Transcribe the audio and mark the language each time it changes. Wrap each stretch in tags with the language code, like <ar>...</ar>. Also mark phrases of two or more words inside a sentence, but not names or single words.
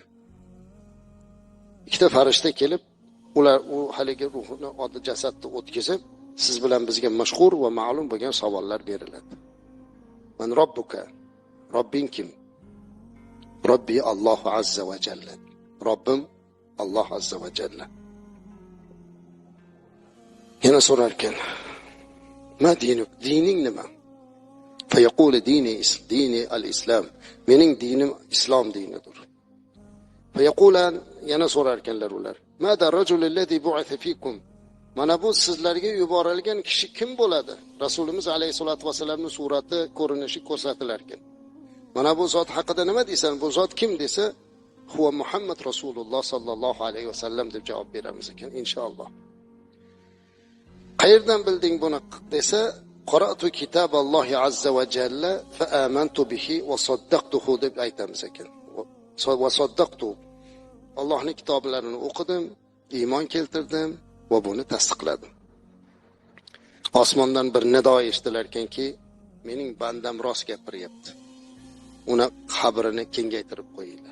<uz>Ikkita farishta kelib, ular u haligi ruhni oddiy jasadni o'tkazib, siz bilan bizga mashhur va ma'lum bo'lgan savollar beriladi.</uz> <ar>من ربك?</ar> <uz>Robbing kim?</uz> <ar>ربي الله عز وجل.</ar> <uz>Robbim Alloh</uz> <ar>عز وجل.</ar> <uz>Yana so'rar ekan:</uz> <ar>"ما دينك?</ar> <uz>Dining nima?"</uz> <ar>فيقول ديني الإسلام.</ar> <uz>Mening dinim islom dinidir.</uz> <ar>فيقولان,</ar> <uz>yana so'rar ekanlar ular:</uz> <ar>"ما هذا الرجل الذي بعث فيكم?"</ar> <uz>Mana bu sizlarga yuborilgan kishi kim bo'ladi? Rasulimiz alayhisolatu vasallamning surati, ko'rinishi ko'rsatilar ekan. Mana bu zot haqida nima deysan? Bu zot kim desa,</uz> <ar>هو محمد رسول الله صلى الله عليه وسلم</ar> <uz>deb javob beramiz ekan inshaalloh. Qayerdan bilding buni desa,</uz> <ar>قرأت كتاب الله عز وجل فآمنت به وصدقته</ar> <uz>deb aytamiz ekan.</uz> <ar>وصدقت.</ar> <uz>Allohning kitoblarini o'qidim, iymon keltirdim va buni tasdiqladim. Osmondan bir nido eshitilar ekanki, mening bandam rost gapiryapti. Uni qabrini kengaytirib qo'yinglar.</uz>